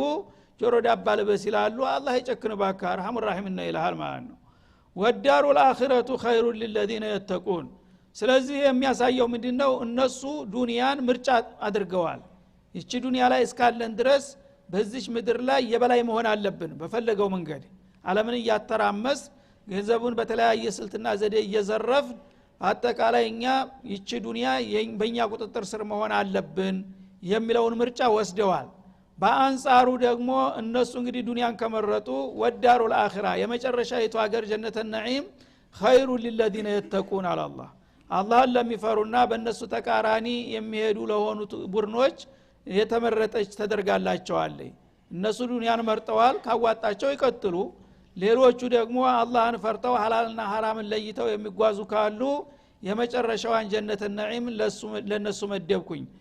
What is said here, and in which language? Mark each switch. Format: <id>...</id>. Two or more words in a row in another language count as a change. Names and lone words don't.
<am>ጆሮ ዳባ ልበስ ይላሉ አላህ ይጨክን ባካ ረህሙር ረሂምና ይልሃል ማለት ነው ወዳሩ</am> <ar>الآخرة خير للذين يتقون</ar> <am>ስለዚህ የሚያሳየው ምንድነው እነሱ ዱንያን ምርጫ አድርገዋል እቺ ዱንያ ላይ እስካለን ድረስ በዚህ ምድር ላይ የበላይ መሆን አለብን በፈለገው መንገድ ዓለምን ያተራመስ ገንዘቡን በተለያየ ስልትና ዘዴ እየዘረፍ አጠቃላይ እኛ ይቺ ዱንያ በእኛ ቁጥጥር ስር መሆን አለብን የሚለውን ምርጫ ወስደዋል በአንጻሩ ደግሞ እነሱ እንግዲህ ዱንያን ከመረጡ ወዳሩ الآخرة የመጨረሻይቱ ሀገር</am> <ar>جنة نعيم خير للذين يتقون على الله</ar> <am>አላህን ለሚፈሩና በእነሱ ተቃራኒ የሚሄዱ ለሆኑ ቡርኖች የተመረጠች ተደርጋላቸዋለች እነሱ ዱንያን መርጠዋል ካዋጣቸው ይቀጥሉ ሌሎቹ ደግሞ አላህን ፈርተው ሐላልና ሐራምን ለይተው የሚጓዙ ካሉ የመጨረሻዋን</am> <ar>جنة نعيم</ar> <am>ለነሱ መደብኩኝ</am>